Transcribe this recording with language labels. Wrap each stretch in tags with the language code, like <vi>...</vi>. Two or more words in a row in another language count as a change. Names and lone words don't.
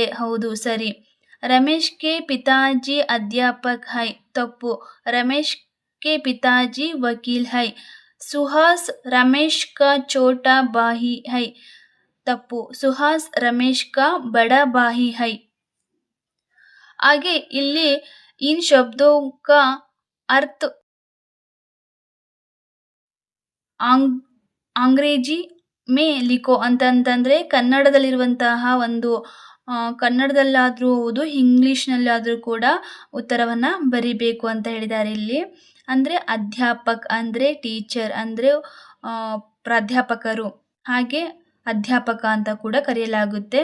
<kn>ಹೌದು, ಸರಿ.</kn> <hi>रमेश के पिताजी अध्यापक है, ತಪ್ಪು. रमेश के पिताजी वकील है. सुहास रमेश का छोटा भाई है, ತಪ್ಪು. सुहास रमेश का बड़ा भाई है.</hi> <kn>आगे ಇಲ್ಲಿ</kn> <hi>इन शब्दों का अर्थ अंग्रेजी में लिखो</hi> <kn>ಅಂತಂತಂದರೆ ಕನ್ನಡದಲ್ಲಿರುವಂತಹ ಒಂದು ಕನ್ನಡದಲ್ಲಾದರೂ ಹೌದು, ಇಂಗ್ಲೀಷ್ನಲ್ಲಾದರೂ ಕೂಡ ಉತ್ತರವನ್ನು ಬರಿಬೇಕು ಅಂತ ಹೇಳಿದ್ದಾರೆ ಇಲ್ಲಿ. ಅಂದರೆ ಅಧ್ಯಾಪಕ್ ಅಂದರೆ ಟೀಚರ್ ಅಂದರೆ ಪ್ರಾಧ್ಯಾಪಕರು, ಹಾಗೆ ಅಧ್ಯಾಪಕ ಅಂತ ಕೂಡ ಕರೆಯಲಾಗುತ್ತೆ.</kn>